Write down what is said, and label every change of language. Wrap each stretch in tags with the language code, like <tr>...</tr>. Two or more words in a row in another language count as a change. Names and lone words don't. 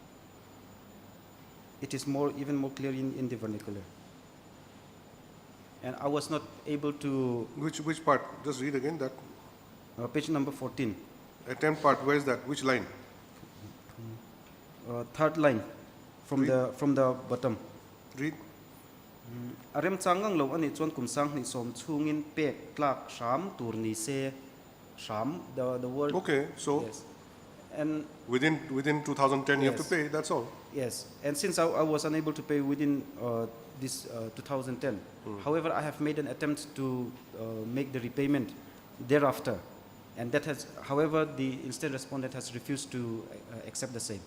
<en>It is even more clear in the vernacular. And I was not able to, Which part? Just read again that page number 14, attempt part. Where is that? Which line? third line from the bottom. Read.</en> <hmr>Arem changang lo ani chon kumsang ni som chungin pek tlak sham tur ni se sham</hmr> <en>the word. Okay, so Yes. And within 2010 you have to Yes. pay. That's all. yes, and since I was unable to pay within this 2010, however, I have made an attempt to make the repayment thereafter, and that has, however, the instead respondent has refused to accept the same.</en>